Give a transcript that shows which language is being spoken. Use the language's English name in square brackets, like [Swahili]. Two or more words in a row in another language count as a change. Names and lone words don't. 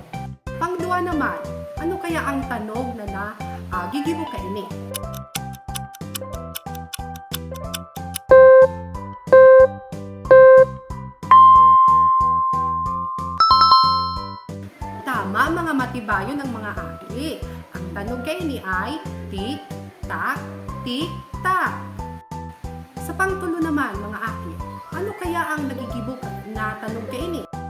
[Bikol] Pangduwa naman, ano kaya ang tanog na gigibo kaini? Tama mga matibayo ng mga aki. Ang tanog kaini ay tik, tak, tik, tak. Sa pangtulo naman mga aki, ano kaya ang nagigibo na tanog kaini?